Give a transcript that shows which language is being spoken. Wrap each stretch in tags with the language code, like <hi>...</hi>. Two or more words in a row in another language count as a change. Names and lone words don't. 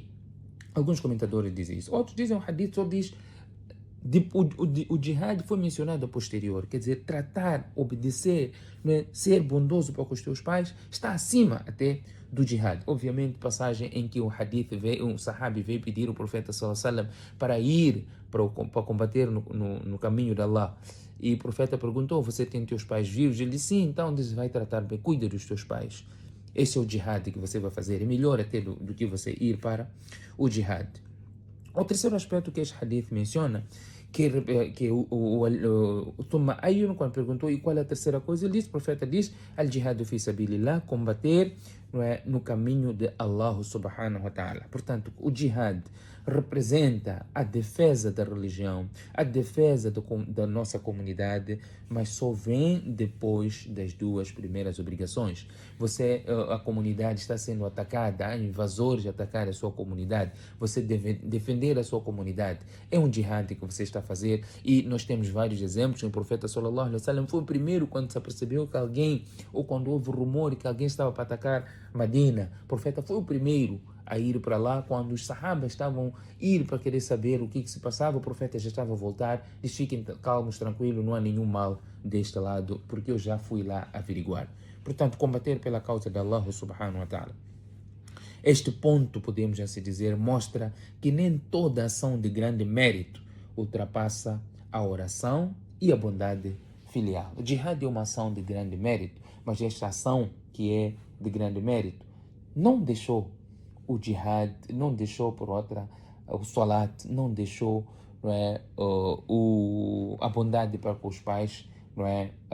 <pt>Alguns comentadores dizem isso. Outros dizem, o hadith só diz, o jihad foi mencionado a posterior, quer dizer, tratar, obedecer, né, ser bondoso para com os teus pais, está acima até do jihad. Obviamente, passagem em que o hadith veio, um sahabi veio pedir ao profeta</pt> <ar>صلى الله عليه وسلم</ar> <pt>para ir para combater no caminho de Allah. E o profeta perguntou, você tem teus pais vivos? Ele disse, sim, então você vai tratar bem, cuida dos teus pais. Esse é o jihad que você vai fazer. É melhor até do que você ir para o jihad. O terceiro aspecto que este hadith menciona, que o</pt> <ar>ثم أي,</ar> <pt>quando perguntou e qual é a terceira coisa, ele diz, o profeta diz,</pt> <ar>الجهاد في سبيل الله,</ar> <pt>combater, não é, no caminho de Allah</pt> <ar>سبحانه وتعالى.</ar> <pt>Portanto, o jihad representa a defesa da religião, a defesa da nossa comunidade, mas só vem depois das duas primeiras obrigações. A comunidade está sendo atacada, há invasores a atacar a sua comunidade, você deve defender a sua comunidade. É um jihad que você está a fazer e nós temos vários exemplos. O profeta</pt> <ar>صلى الله عليه وسلم</ar> <pt>foi o primeiro quando se apercebeu que alguém, ou quando houve rumor que alguém estava para atacar Medina, o profeta foi o primeiro a ir para lá. Quando os sahabas estavam a ir para querer saber o que se passava, o profeta já estava a voltar. Diz, fiquem calmos, tranquilos, não há nenhum mal deste lado, porque eu já fui lá averiguar. Portanto, combater pela causa de Allah</pt> <ar>سبحانه وتعالى.</ar> <pt>Este ponto, podemos assim dizer, mostra que nem toda ação de grande mérito ultrapassa a oração e a bondade filial. O jihad é uma ação de grande mérito, mas esta ação que é de grande mérito não deixou o jihad, não deixou por outra o salat, não deixou, não é, a bondade para com os pais, não é?</pt>